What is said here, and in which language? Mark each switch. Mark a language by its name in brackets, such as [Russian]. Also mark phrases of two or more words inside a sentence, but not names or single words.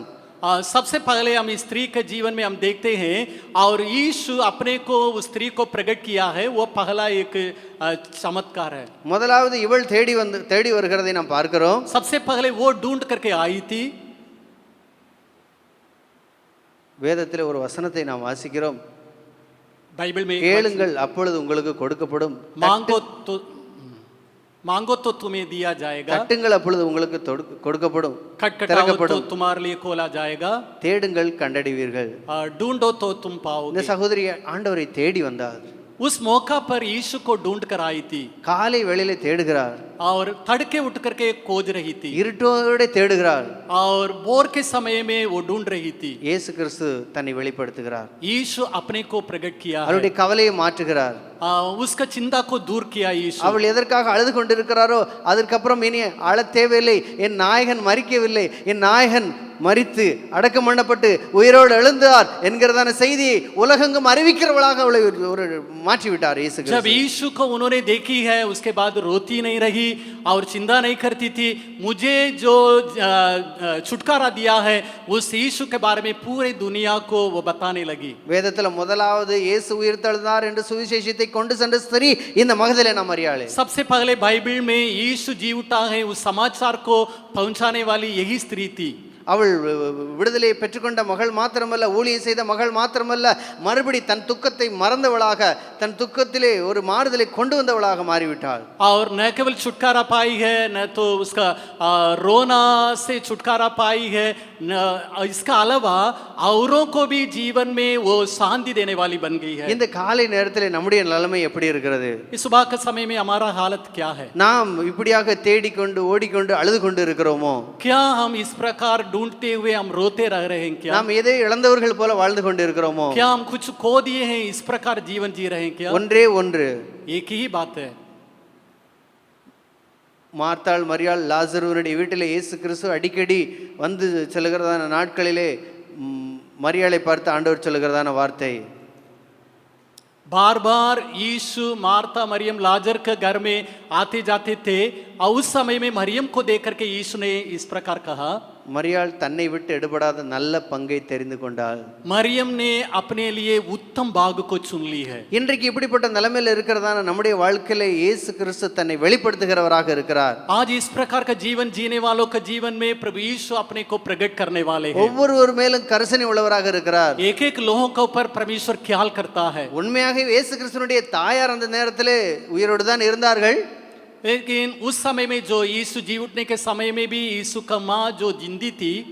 [Hindi] सबसे पहले हम इस स्त्री के जीवन में हम देखते हैं और यीशु अपने को उस स्त्री को प्रकट किया है. वो पहला एक चमत्कार है. [Tamil] முதலாவது இவள் தேடி வருகிறதை நாம் பார்க்கிறோம். [Hindi] सबसे पहले वो ढूंढ करके आई थी. [Tamil] வேதத்திலே ஒரு வசனத்தை நாம் வாசிக்கிறோம். [Hindi] बाइबल में [Tamil] கேளுங்கள் அப்பொழுது உங்களுக்கு கொடுக்கப்படும், [Hindi] मांगो तो तुम्हें दिया जाएगा, [Tamil] தட்டுங்கள் அப்பொழுது உங்களுக்கு கொடுக்கப்படும், [Hindi] खटखटाओ तो तुम्हारे लिए खोला जाएगा, [Tamil] தேடுங்கள் கண்டடைவீர்கள். [Hindi] ढूंढो तो तुम [Tamil] இந்த [Hindi] पाओगे. [Tamil] சகோதரி ஆண்டவரை தேடி வந்தார். [Hindi] उस मौका पर यीशु को ढूंढ कर आई थी [Tamil] காலை வேளையிலே தேடுகிறார். [Hindi] और तड़के उठ करके खोज रही थी [Tamil] இருட்டோட தேடுகிறார். [Hindi] और भोर के समय में वो ढूंढ रही थी. [Tamil] இயேசு கிறிஸ்து தன்னை வெளிப்படுத்துகிறார். [Hindi] यीशु अपने को प्रकट किया है. [Tamil] அவருடைய கவலையை மாற்றுகிறார். [Hindi] उसका चिंता को दूर किया यीशु. [Tamil] அவள் எதற்காக அழுது கொண்டிருக்கிறாரோ அதற்கப்புறம் இனி அழத் தேவையில்லை, என் நாயகன் மரிக்கவில்லை, என் நாயகன் மரித்து அடக்கம் பண்ணப்பட்டு உயிரோடு எழுந்தார் என்கிறதான செய்தியை உலகெங்கும் அறிவிக்கிறவளாக அவளை ஒரு மாற்றிவிட்டார் இயேசு [Hindi] जब यीशु को उन्होंने देखी है उसके बाद रोती नहीं रही और चिंता नहीं करती थी. मुझे जो छुटकारा दिया है उस यीशु के बारे में पूरे दुनिया को वो बताने लगी. [Tamil] வேதத்தில் முதலாவது இயேசு உயிர்த்தெழுந்தார் என்று சுவிசேஷத்தை கொண்டு சென்ற ஸ்திரீ இந்த மகதலேனா மரியாளே. [Hindi] सबसे पहले बाइबल में यीशु जी उठा है उस समाचार को पहुंचाने वाली यही स्त्री थी. [Tamil] அவள் விடுதலையை பெற்றுக்கொண்ட மகள் மாத்திரமல்ல, ஊழியம் செய்த மகள் மாத்திரமல்ல, மறுபடி தன் துக்கத்தை மறந்தவளாக தன் துக்கத்திலே ஒரு மாறுதலை கொண்டு வந்தவளாக மாறிவிட்டாள். [Hindi] और न केवल छुटकारा पाई है न तो उसका रोना से छुटकारा पाई है, न इसका अलावा औरों को भी जीवन में वो शांति देने वाली बन गई है. [Tamil] இந்த காலை நேரத்தில் நம்முடைய நிலைமை எப்படி இருக்கிறது? [Hindi] इस सुबह के समय में हमारा हालत क्या है? [Tamil] நாம் இப்படியாக தேடிக்கொண்டு ஓடிக்கொண்டு அழுது கொண்டு இருக்கிறோமோ? [Hindi] क्या हम इस प्रकार ढूंढते हुए हम रोते रह रहे हैं क्या? [Tamil] நாம் எதை இழந்தவர்கள் போல வாழ்ந்து கொண்டு இருக்கிறோமோ? [Hindi] क्या हम कुछ खो दिए हैं इस प्रकार जीवन जी रहे हैं क्या? [Tamil] ஒன்றே ஒன்று, [Hindi] एक ही बात है. [Tamil] மார்த்தாள் மரியாள் லாசருவினுடைய வீட்டில் இயேசு கிறிஸ்து அடிக்கடி வந்து செல்கிறதான நாட்களிலே மரியாளை பார்த்து ஆண்டவர் சொல்லுகிறதான வார்த்தை, [Hindi] बार बार यीशु मार्था मरियम लाजर के घर में आते जाते थे और उस समय में मरियम को देख करके यीशु ने इस प्रकार कहा, [Tamil] மரியாள் தன்னை விட்டு எடுபடாத நல்ல பங்கை தெரிந்து கொண்டாள். [Hindi] मरियम ने अपने लिए उत्तम भाग को चुन ली है. [Tamil] இன்றைக்கு இப்படிப்பட்ட நிலைமையில் இருக்கிறதான நம்முடைய வாழ்க்கையில இயேசு கிறிஸ்து தன்னை வெளிப்படுத்துகிறவராக இருக்கிறார். [Hindi] आज इस प्रकार का जीवन जीने वालों का जीवन में प्रभु यीशु अपने को प्रकट करने वाले हैं. [Tamil] ஒவ்வொருவர் மேலும் கரிசனை உள்ளவராக இருக்கிறார். [Hindi] एक एक लोगों के ऊपर परमेश्वर ख्याल करता है. [Tamil] உண்மையாக இயேசு கிறிஸ்துனுடைய தாயார் அந்த நேரத்திலே உயிரோடு தான் இருந்தார்கள். [Hindi] लेकिन उस समय में जो यीशु जी उठने के समय में भी यीशु का माँ जो जिंदी थी,